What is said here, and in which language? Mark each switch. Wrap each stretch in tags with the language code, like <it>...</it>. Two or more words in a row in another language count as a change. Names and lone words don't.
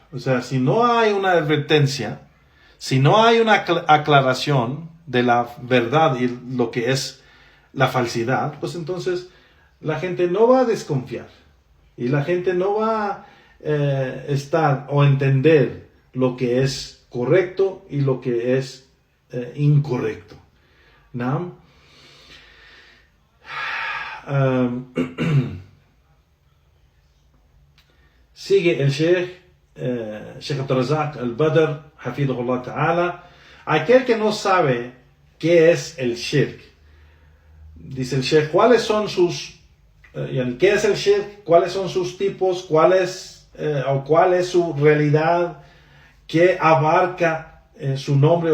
<es>O sea, si no hay una advertencia, si no hay una aclaración de la verdad y lo que es la falsidad, pues entonces la gente no va a desconfiar y la gente no va a estar o entender lo que es correcto y lo que es incorrecto. ¿No? Sigue el Sheikh Abdurrazak al-Badr,</es> <ar>حفظه الله تعالى.</ar> <es>Aquel que no sabe qué es el shirk, dice el Sheikh, ¿cuáles son sus qué es el shirk? ¿Cuáles son sus tipos? ¿Cuál es su realidad? ¿Qué abarca su nombre?</es>